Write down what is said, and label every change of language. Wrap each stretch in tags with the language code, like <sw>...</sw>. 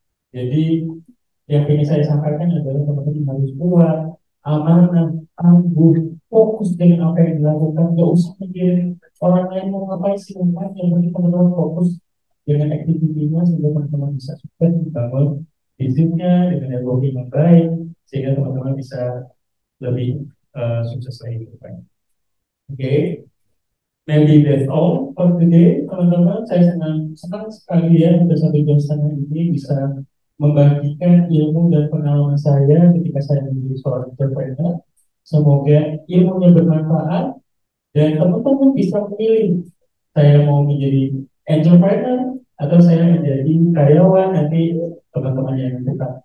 <id>Jadi yang ingin saya sampaikan adalah teman-teman harus kuat, amanah, tangguh, fokus dengan apa yang dilakukan. Nggak usah mikirin orang lain mau ngapain sih, yang penting teman-teman fokus dengan aktivitinya sehingga teman-teman bisa sukses membangun bisnisnya dengan teknologi yang baik sehingga teman-teman bisa lebih sukses lagi ke depan.</id> <en>Oke, maybe that's all for today,</en> <id>teman-teman. Saya senang sekali ya pada 1 jam setengah ini bisa membagikan ilmu dan pengalaman saya ketika saya menjadi seorang entrepreneur. Semoga ilmunya bermanfaat dan teman-teman bisa memilih saya mau menjadi entrepreneur atau saya menjadi karyawan nanti, teman-teman yang tetap.</id>